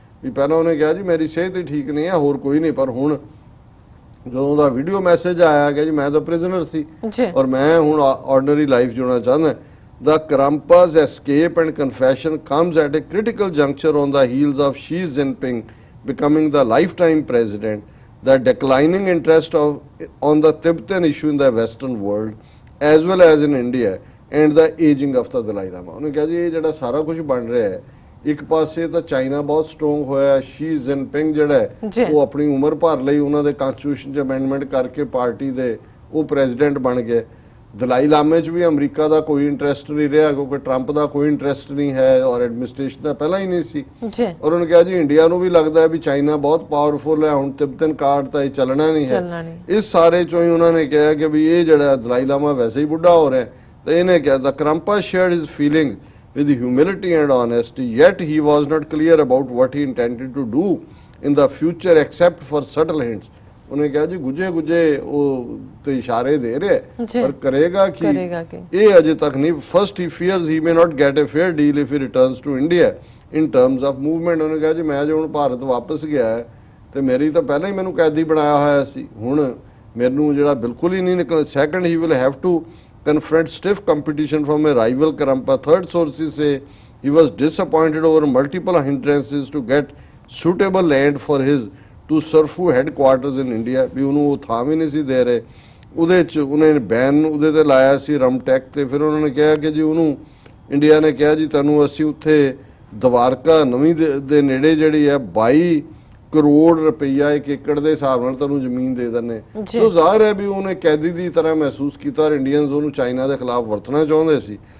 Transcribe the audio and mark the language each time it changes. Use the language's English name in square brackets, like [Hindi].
[Punjabi] ਵੀ ਪਹਿਲਾਂ ਉਹਨੇ ਕਿਹਾ ਜੀ ਮੇਰੀ ਸਿਹਤ ਹੀ ਠੀਕ ਨਹੀਂ ਹੈ, ਹੋਰ ਕੋਈ ਨਹੀਂ। ਪਰ ਹੁਣ ਜਦੋਂ ਦਾ ਵੀਡੀਓ ਮੈਸੇਜ ਆਇਆ ਕਿ ਜੀ ਮੈਂ ਤਾਂ ਪ੍ਰਿਜ਼ਨਰ ਸੀ ਔਰ ਮੈਂ ਹੁਣ ਆਰਡੀਨਰੀ ਲਾਈਫ ਜਿਉਣਾ ਚਾਹੁੰਦਾ। [English] The Karampa's escape and confession comes at a critical juncture on the heels of Xi Jinping becoming the lifetime president, the declining interest on the Tibetan issue in the Western world as well as in India and the aging of the Dalai Lama। [Punjabi] ਉਹਨੇ ਕਿਹਾ ਜੀ ਇਹ ਜਿਹੜਾ ਸਾਰਾ ਕੁਝ ਬਣ ਰਿਹਾ ਹੈ, ਇੱਕ ਪਾਸੇ ਤਾਂ ਚਾਈਨਾ ਬਹੁਤ ਸਟਰੋਂਗ ਹੋਇਆ, ਸ਼ੀ ਜਿਨਪਿੰਗ ਜਿਹੜਾ ਉਹ ਆਪਣੀ ਉਮਰ ਭਰ ਲਈ ਉਹਨਾਂ ਦੇ ਕਨਸਟੀਟਿਊਸ਼ਨ 'ਚ ਅਮੈਂਡਮੈਂਟ ਕਰਕੇ ਪਾਰਟੀ ਦੇ ਉਹ ਪ੍ਰੈਜ਼ੀਡੈਂਟ ਬਣ ਗਏ। ਦਲਾਈ ਲਾਮੇ 'ਚ ਵੀ ਅਮਰੀਕਾ ਦਾ ਕੋਈ ਇੰਟਰਸਟ ਨਹੀਂ ਰਿਹਾ ਕਿਉਂਕਿ ਟਰੰਪ ਦਾ ਕੋਈ ਇੰਟਰਸਟ ਨਹੀਂ ਹੈ ਔਰ ਐਡਮਿਨਿਸਟ੍ਰੇਸ਼ਨ ਦਾ ਪਹਿਲਾਂ ਹੀ ਨਹੀਂ ਸੀ। ਔਰ ਉਹਨੇ ਕਿਹਾ ਜੀ ਇੰਡੀਆ ਨੂੰ ਵੀ ਲੱਗਦਾ ਹੈ ਵੀ ਚਾਈਨਾ ਬਹੁਤ ਪਾਵਰਫੁਲ ਹੈ, ਹੁਣ ਤਿੱਬਤਨ ਕਾਰਡ ਤਾਂ ਇਹ ਚੱਲਣਾ ਨਹੀਂ ਹੈ। ਇਸ ਸਾਰੇ 'ਚੋਂ ਹੀ ਉਹਨਾਂ ਨੇ ਕਿਹਾ ਕਿ ਵੀ ਇਹ ਜਿਹੜਾ ਦਲਾਈ ਲਾਮਾ ਵੈਸੇ ਹੀ ਬੁੱਢਾ ਹੋ ਰਿਹਾ। ਤਾਂ ਇਹਨੇ ਕਿਹਾ ਦਾ [English] Karmapa shared his feeling with humility and honesty, yet he was not clear about what he intended to do in the future except for subtle hints। [Punjabi] ਉਹਨੇ ਕਿਹਾ ਜੀ ਗੁੱਜੇ ਉਹ ਤੇ ਇਸ਼ਾਰੇ ਦੇ ਰਿਹਾ ਪਰ ਕਰੇਗਾ ਕਿ ਇਹ ਅਜੇ ਤੱਕ ਨਹੀਂ। [English] First he fears he may not get a fair deal if he returns to India in terms of movement. [Punjabi] ਉਹਨੇ ਕਿਹਾ ਜੀ ਮੈਂ ਜੇ ਹੁਣ ਭਾਰਤ ਵਾਪਸ ਗਿਆ ਹੈ ਤੇ ਮੇਰੀ ਤਾਂ ਪਹਿਲਾਂ ਹੀ ਮੈਨੂੰ ਕੈਦੀ ਬਣਾਇਆ ਹੋਇਆ ਸੀ, ਹੁਣ ਮੈਨੂੰ ਜਿਹੜਾ ਬਿਲਕੁਲ ਹੀ ਨਹੀਂ ਨਿਕਲ। [English] Second he will have to confront stiff competition from a rival Karampa। Third sources say he was disappointed over multiple hindrances to get suitable land for his to Surfu headquarters in India। [Punjabi] ਵੀ ਉਹਨੂੰ ਉਹ ਥਾਂ ਵੀ ਨਹੀਂ ਸੀ ਦੇ ਰਹੇ। ਉਹਦੇ 'ਚ ਉਹਨੇ ban ਉਹਦੇ ਤੇ ਲਾਇਆ ਸੀ ਰਮਟੈਕ ਤੇ। ਫਿਰ ਉਹਨਾਂ ਨੇ ਕਿਹਾ ਕਿ ਜੀ ਉਹਨੂੰ ਇੰਡੀਆ ਨੇ ਕਿਹਾ ਜੀ ਤੁਹਾਨੂੰ ਅਸੀਂ ਉੱਥੇ ਦਵਾਰਕਾ ਨਵੀਂ ਦੇ ਨੇੜੇ ਜਿਹੜੀ ਹੈ 22 ਕਰੋੜ ਰੁਪਈਆ 1 ਏਕੜ ਦੇ ਹਿਸਾਬ ਨਾਲ ਤੁਹਾਨੂੰ ਜ਼ਮੀਨ ਦੇ ਦਿੰਦੇ। ਸੋ ਜ਼ਾਹਿਰ ਹੈ ਵੀ ਉਹਨੇ ਕੈਦੀ ਦੀ ਤਰ੍ਹਾਂ ਮਹਿਸੂਸ ਕੀਤਾ ਔਰ ਇੰਡੀਅਨਸ ਉਹਨੂੰ ਚਾਈਨਾ ਦੇ ਖਿਲਾਫ ਵਰਤਣਾ ਚਾਹੁੰਦੇ ਸੀ।